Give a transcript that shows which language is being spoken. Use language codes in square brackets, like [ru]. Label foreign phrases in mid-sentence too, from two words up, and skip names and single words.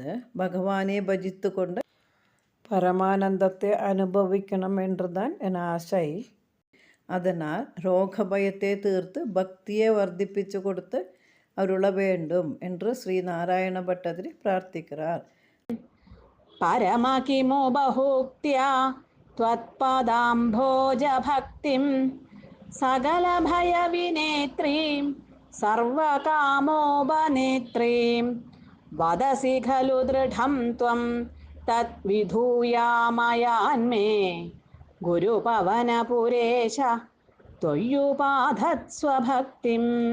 [ta] பகவானை பஜித்து கொண்டு பரமானந்தத்தை அனுபவிக்கணும் என்றுதான் என் ஆசை. அதனால் ரோக பயத்தை தீர்த்து பக்தியை வர்த்திப்பிச்சு கொடுத்து அருள வேண்டும் என்று ஸ்ரீ நாராயண பட்டதிரி பிரார்த்திக்கிறார். [sa] പരമകിമോ ബഹൂക്ത്യാ ത്വത്പദാംഭോജ ഭക്തിം സകലഭയവിനേത്രീം സർവകാമോപനേത്രീം വദസി ഖലു ദൃഢം ത്വം തദ്വിധൂയാമയാന്മേ ഗുരുപവനപുരേശ ത്വയ്യുപാധത്സ്വഭക്തിം.